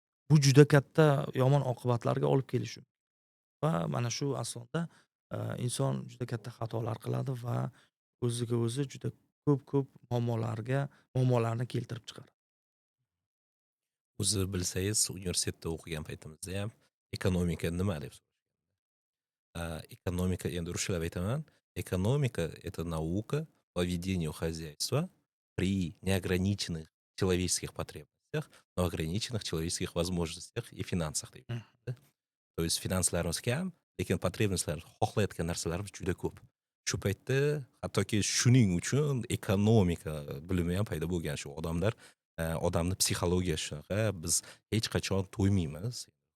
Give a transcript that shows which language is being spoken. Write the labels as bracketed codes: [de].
[uz] Bu juda katta yomon oqibatlarga olib kelishi va mana shu asnoda inson juda katta xatolar qiladi va o'ziga o'zi juda ko'p muammolarni keltirib chiqaradi. O'zi bilsangiz, universitetda o'qigan paytimizda ham ekonomika nima deb экономика, endi rushlab aytaman. [ru] Экономика — это наука по ведению хозяйства при неограниченных человеческих потребностях, но ограниченных человеческих возможностях и финансах [uz] deymiz, Mh. [ru] да. То есть [uz] finanslarimiz kam, lekin potrебностьlar, xohlayotgan narsalarimiz juda ko'p. Shu paytda hattoki shuning uchun ekonomika bilimi ham paydo bo'lgan. Shu odamlar, odamni psixologiyasi shunaqa, biz hech qachon to'ymaymiz.